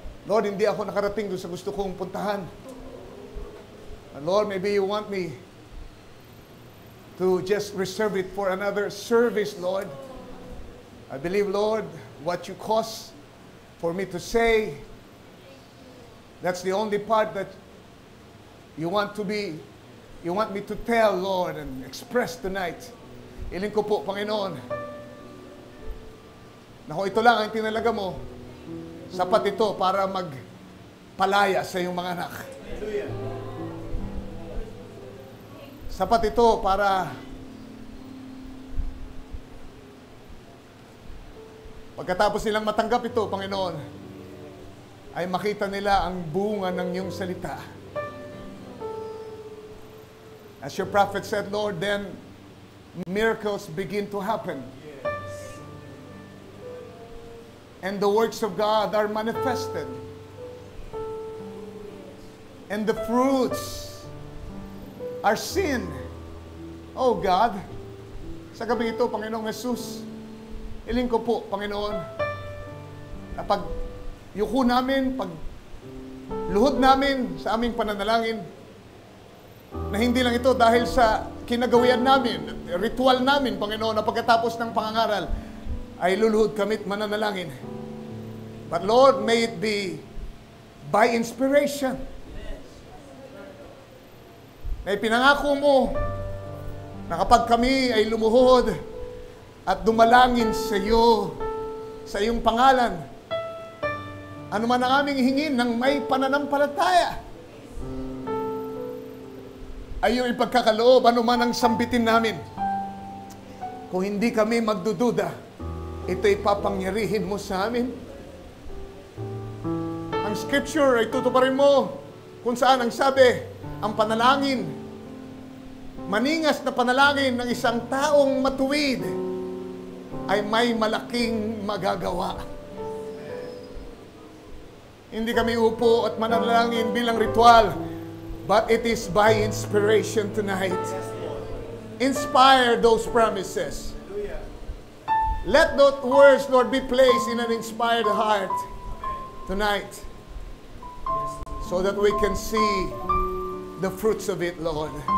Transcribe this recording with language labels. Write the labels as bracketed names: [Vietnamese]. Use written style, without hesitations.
[English] Lord, [Filipino] hindi ako nakarating doon sa gusto kong puntahan. [English] And Lord, maybe you want me to just reserve it for another service, Lord. I believe, Lord, what you cause for me to say, that's the only part that you want me to tell, Lord, and express tonight. [Filipino] Iling ko po, Panginoon, na kung ito lang ang tinalaga mo, sapat ito para magpalaya sa iyong mga anak. Sapat ito para pagkatapos nilang matanggap ito, Panginoon, ay makita nila ang bunga ng iyong salita. [English] As your prophet said, Lord, then miracles begin to happen. And the works of God are manifested. And the fruits are seen. [Filipino] Oh God, sa gabi ito, Panginoong Jesus, iling ko po, Panginoon, na pag yuko namin, pag luhod namin sa aming pananalangin, na hindi lang ito dahil sa kinagawian namin, ritual namin, Panginoon, na pagkatapos ng pangangaral, ay luluhod kami't mananalangin. [English] But Lord, may it be by inspiration. [Filipino] May pinangako mo na kapag kami ay lumuhod at dumalangin sa iyo, sa iyong pangalan, ano man ang aming hingin ng may pananampalataya, ay iyong ipagkakaloob, ano man ang sambitin namin. Kung hindi kami magdududa, ito ipapangyarihin mo sa amin. Ang scripture ay tutuparin mo kung saan ang sabi, ang panalangin, maningas na panalangin ng isang taong matuwid ay may malaking magagawa. Hindi kami upo at manalangin bilang ritual, [English] but it is by inspiration tonight. Inspire those promises. Let those words, Lord, be placed in an inspired heart tonight so that we can see the fruits of it, Lord.